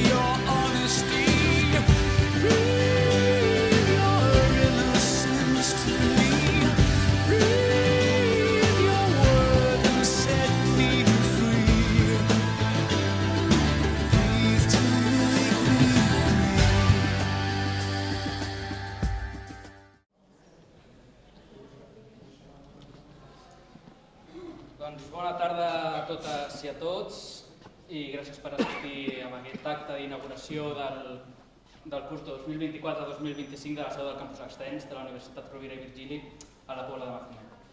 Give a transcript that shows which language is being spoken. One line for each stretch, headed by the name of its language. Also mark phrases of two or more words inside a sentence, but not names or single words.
English: Your honesty, your innocence to me, breathe your word and set me free. Breathe to make me
Catalan: Doncs bona tarda a totes i a tots i gràcies per assistir a aquest acte d'inauguració del curs 2024-2025 de la seu del campus extens de la Universitat Rovira i Virgili a la Pobla de Mafumet.